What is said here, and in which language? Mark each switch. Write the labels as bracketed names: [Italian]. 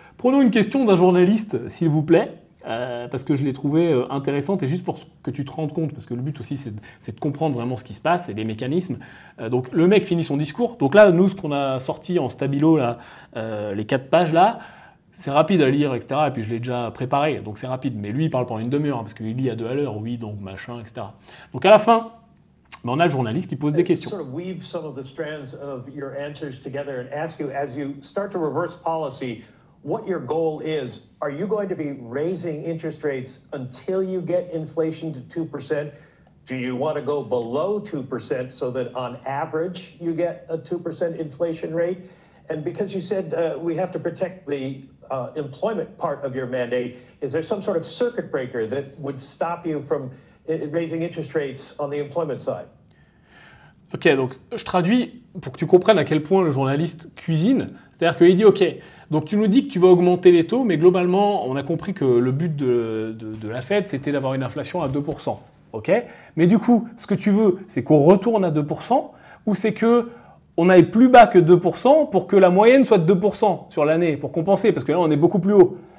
[French] Prenons une question d'un journaliste, s'il vous plaît, parce que je l'ai trouvée intéressante, et juste pour que tu te rendes compte, parce que le but aussi c'est de comprendre vraiment ce qui se passe et les mécanismes. Donc le mec finit son discours, donc là, nous, ce qu'on a sorti en stabilo, là, les 4 pages là, c'est rapide à lire, etc. Et puis je l'ai déjà préparé, donc c'est rapide. Mais lui, il parle pendant une demi-heure, hein, parce qu'il lit à 2 à l'heure, oui, donc machin, etc. Donc à la fin, on a le journaliste qui pose des questions. [English] Sort of weave some of the strands of your answers together and ask you, as you start to reverse policy, what your goal is. Are you going to be raising interest rates until you get inflation to 2%? Do you want to go below 2% so that on average you get a 2% inflation rate? And because you said we have to protect the employment part of your mandate, is there some sort of circuit breaker that would stop you from raising interest rates on the employment side? [French] Ok, donc je traduis pour que tu comprennes à quel point le journaliste cuisine. C'est-à-dire qu'il dit, ok, donc tu nous dis que tu vas augmenter les taux, mais globalement, on a compris que le but de la Fed, c'était d'avoir une inflation à 2%. Ok, mais du coup, ce que tu veux, c'est qu'on retourne à 2%, ou c'est que on aille plus bas que 2% pour que la moyenne soit de 2% sur l'année, pour compenser, parce que là, on est beaucoup plus haut.